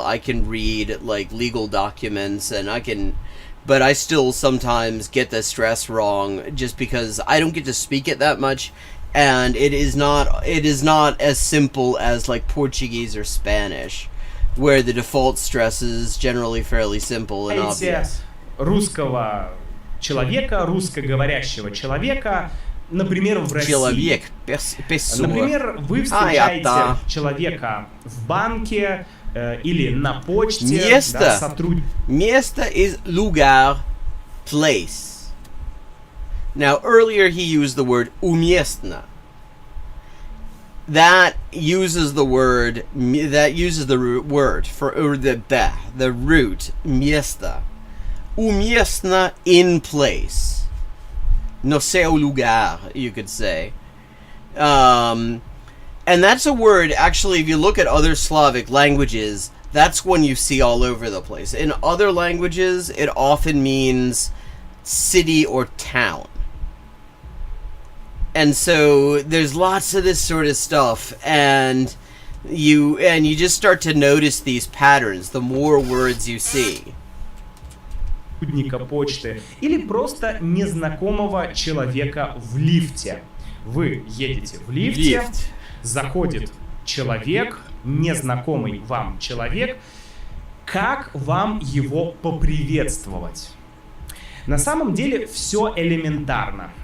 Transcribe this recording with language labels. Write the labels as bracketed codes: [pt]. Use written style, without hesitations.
[en] I can read, like, legal documents, and but I still sometimes get the stress wrong just because I don't get to speak it that much, and it is not as simple as like Portuguese or Spanish, where the default stress is generally fairly simple and obvious. [ru] Русского человека, русскоговорящего человека, например, в России. Человек, Например, вы встречаете человека в банке или на почте. Место. [en] Место is lugar, place. Now, earlier he used the word уместно. That uses the root word for the root место. Уместно, in place. [pt] No seu lugar, [en] you could say. And that's a word, actually, if you look at other Slavic languages, that's one you see all over the place. In other languages, it often means city or town. And so there's lots of this sort of stuff, and you just start to notice these patterns the more words you see. [ru] Сотрудника почты или просто незнакомого человека в лифте. Вы едете в лифте, заходит человек, незнакомый вам человек. Как вам его поприветствовать? На самом деле все элементарно.